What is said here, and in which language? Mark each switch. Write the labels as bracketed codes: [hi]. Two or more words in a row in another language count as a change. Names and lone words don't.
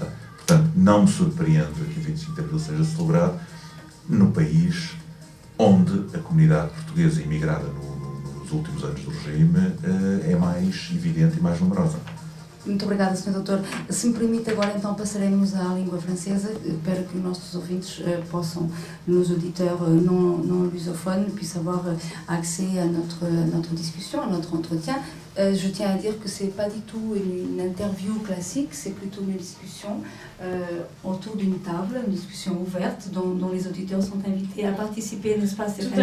[pt] Portanto, não me surpreende que o 25 de Abril seja celebrado no país onde a comunidade portuguesa imigrada nos últimos anos do regime é mais evidente e mais numerosa. Muito obrigada, Sr. Doutor. Se me permite, agora então passaremos à língua francesa para que os nossos ouvintes possam, [fr] nos auditeurs non lusophones, puissent avoir accès à notre discussion, à notre entretien. Je tiens à dire que ce n'est pas du tout une interview classique, c'est plutôt une discussion autour d'une table, une discussion ouverte dont les auditeurs sont invités à participer, n'est-ce pas, Stéphanie?